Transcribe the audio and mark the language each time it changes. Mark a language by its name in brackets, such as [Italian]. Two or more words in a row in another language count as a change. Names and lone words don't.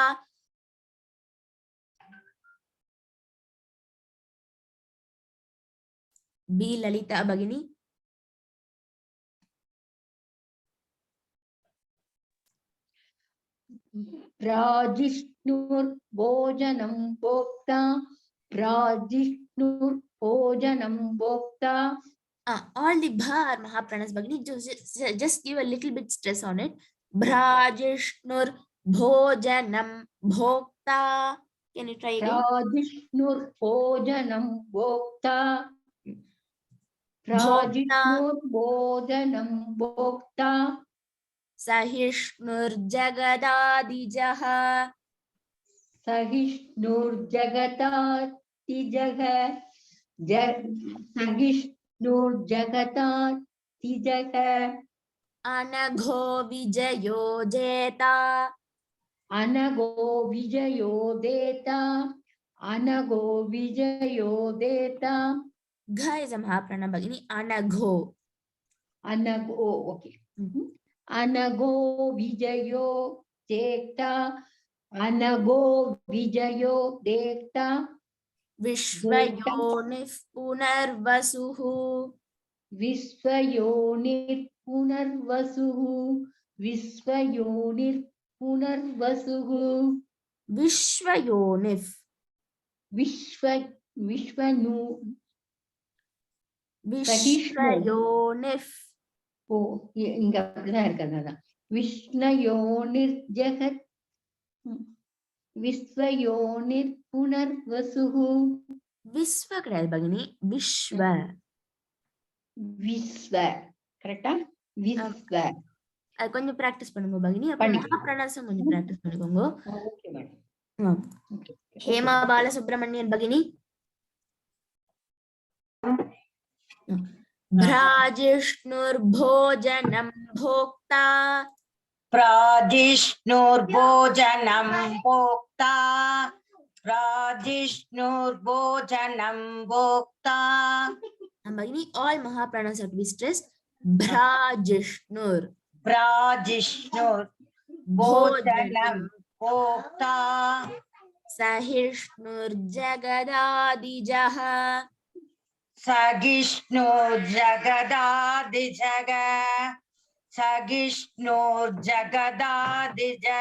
[Sanskrit] बी ललिता भगिनी. भ्राजिष्णुर्भोजनं भोक्ता. भ्राजिष्णुर्भोजनं भोक्ता. [English] All the bha are Mahapranas Bhagini. Just give a little bit stress on it. [Sanskrit] भ्राजिष्णुर् भोजनं भोक्ता. [English] Can you try again? [Sanskrit] प्राजिष्णुर्भोजनं भोक्ता भोक्ता प्राजिष्णुर्भोजनं भोक्ता सहिष्णुर्जगदादिजः सहिष्णुर्जगतातिजः सहिष्णुर्जगतातिजः अनघो विजयो जेता. अनगो विजयो देता अनगो विजयो देता [English] घ is a [Sanskrit] महाप्राण भगिनी. अनघो. अनगो ओके अनगो विजयो देता अनगो विजयो देता विश्वयोनिः पुनर्वसुः. विश्वयोनिर्पुनर्वसुः विश्वयोनिर्पुनर्वसुः विश्वयोनिः. विश्वनु विश्वयोनिः. [Tamil] ஓ இங்க அப்படிதான் இருக்கிறதா [Sanskrit] विष्णयोनिर् जगत् विश्वयोनिर् पुनर्वसुः. [Tamil] विश्व கிடையாது भगिनी. विश्व. விஸ்வ கரெக்டா விஸ்வ. அது கொஞ்சம் பிராக்டிஸ் பண்ணுங்க भगिनी. அப்ப மகாப்ராணாசம் கொஞ்சம் பிராக்டிஸ் பண்ணிக்கோங்க. [English] okay madam. [Sanskrit] हेमा बालसुब्रमण्यन भगिनी. भ्राजिष्णुर्भोजनं भोक्ता प्राजिष्णुर्भोजनं भोक्ता प्राजिष्णुर्भोजनं भोक्ता. [English] भगिनी all महाप्राणास have to be stressed. [Sanskrit] भ्राजिष्णुर भोजनं भोक्ता सहिष्णुर्जगदादिजः सहिष्णुर्जगदादिजः सहिष्णुर्जगदादिजः.